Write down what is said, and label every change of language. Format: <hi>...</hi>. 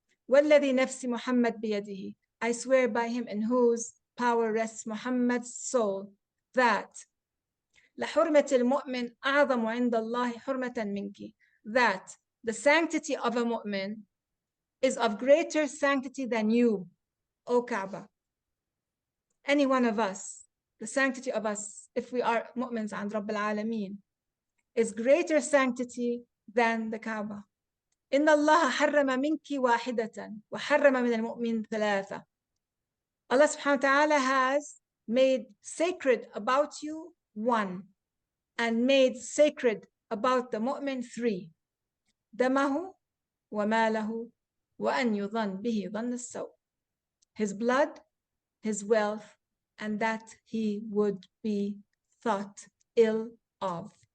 <ar>Walladhi nafsi Muhammad biyadihi,</ar> <en>I swear by him in whose power rests Muhammad's soul, that</en> <ar>لحرمة المؤمن أعظم عند الله حرمة منك,</ar> <en>that the sanctity of a mu'min is of greater sanctity than you, O Kaaba. Any one of us, the sanctity of us, if we are mu'mins and Rabb al-Alameen, is greater sanctity than the Kaaba.</en> <ar>إن الله حرم منك واحدة وحرم من المؤمن ثلاثة.</ar> <en>Allah subhanahu wa ta'ala has made sacred about you one, and made sacred about the mu'min three.</en> <ar>دمه وماله وأن يظن به ظن السوء.</ar> <en>His blood, his wealth, and that he would be thought ill of.</en>